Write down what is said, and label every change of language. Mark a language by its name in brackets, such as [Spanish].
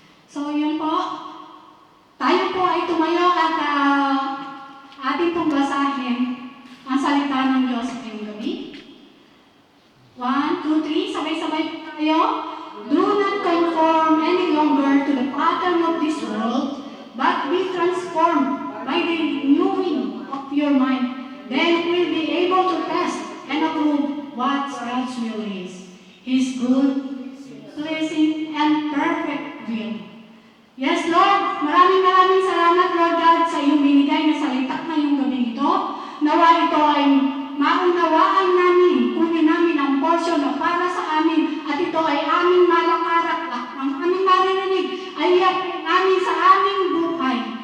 [Filipino] So yun po, tayo po ay tumayo at ating pong basahin ang salita ng Diyos ngayong gabi. 1, 2, 3, sabay-sabay po tayo. [English] Do not conform any longer to the pattern of this world, but be transformed by the renewing of your mind. Then you will be able to test and approve what God's will is. His good, pleasing, and perfect will. [Filipino] Yes, Lord, maraming salamat, Lord God, sa iyong binigay na salita ngayong gabi ito. Nawa ito ay maunawaan namin, kunin namin ang portion na para sa amin, at ito ay aming malakarat, at ang aming maririnig ay namin sa aming buhay.